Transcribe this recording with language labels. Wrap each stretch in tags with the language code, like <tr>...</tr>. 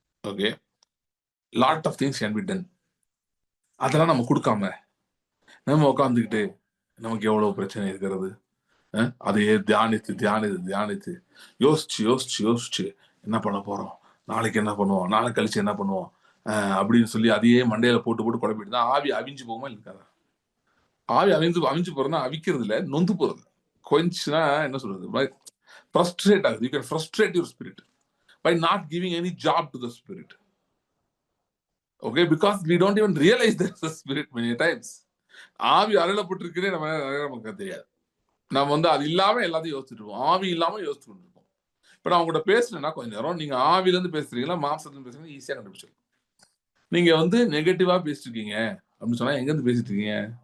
<en>Okay, lot of things can be done.</en> <ta>அதெல்லாம் நம்ம கொடுக்காம நம்ம உட்காந்துக்கிட்டு நமக்கு எவ்வளவு பிரச்சனை இருக்கிறது, அதையே தியானித்து யோசிச்சு என்ன பண்ண போறோம், நாளைக்கு என்ன பண்ணுவோம், நாளை கழிச்சு என்ன பண்ணுவோம் அப்படின்னு சொல்லி அதையே மண்டையில போட்டு குழப்பிட்டு தான் ஆவி அவிஞ்சு போகுமா இருக்காதா? ஆவி அவிஞ்சு போறதுனா அவிக்கிறது இல்ல, நொந்து போறது. கொஞ்சம்னா என்ன சொல்றது, frustrate ஆகுது.</ta> <en>You can frustrate your spirit by not giving any job to the spirit. Okay, because we don't even realize there's a spirit many times.</en> <ta>ஆவி அருளப்பட்டிருக்கிறே நமக்கு தெரியாது. நம்ம வந்து அது இல்லாம எல்லாத்தையும் யோசிச்சுட்டு இருக்கோம், ஆவி இல்லாம யோசிச்சு கொண்டு இருக்கோம். இப்ப நான் உங்கள்கிட்ட பேசுறேன்னா கொஞ்ச நேரம் நீங்க ஆவில இருந்து பேசுறீங்களா மாம்சத்துல இருந்து பேசுறீங்க ஈஸியா கண்டுபிடிச்சிருக்கோம். நீங்க வந்து நெகட்டிவா பேசிட்டு இருக்கீங்க அப்படின்னு சொன்னா எங்க இருந்து பேசிட்டு இருக்கீங்க?</ta>